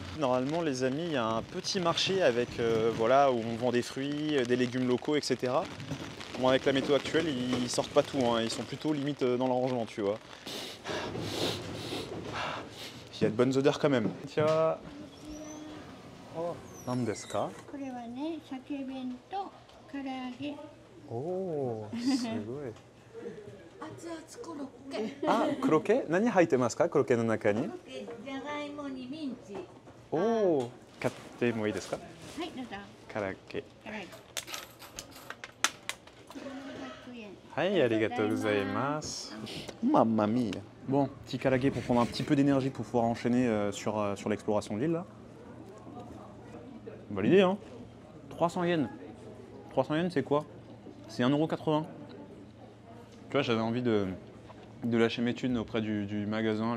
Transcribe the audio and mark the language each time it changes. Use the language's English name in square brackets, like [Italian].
[French] Normalement, les amis, il y a un petit marché avec, voilà, où on vend des fruits, des légumes locaux, etc. Bon, avec la météo actuelle, ils sortent pas tout, hein. Ils sont plutôt limite dans le rangement, tu vois. Il y a de bonnes odeurs quand même. Tiens. [Japanese] Oh,何ですか? これはね、鮭弁と唐揚げ。 Oh, すごい。熱々コロッケ。あ、クロケ？何入ってますか？クロケの中に。じゃがいもにミンチ。おお、買ってもいいですか？はい、どうぞ。唐揚げ。唐揚げ。 500円。はい、ありがとうございます。 [Italian] Mamma mia. [French] Bon, petit calaguet pour prendre un petit peu d'énergie pour pouvoir enchaîner sur l'exploration de l'île là. Bonne idée, hein? 300 yens. 300 yens, c'est quoi? C'est 1,80 €. Tu vois, j'avais envie de lâcher mes thunes auprès du magasin.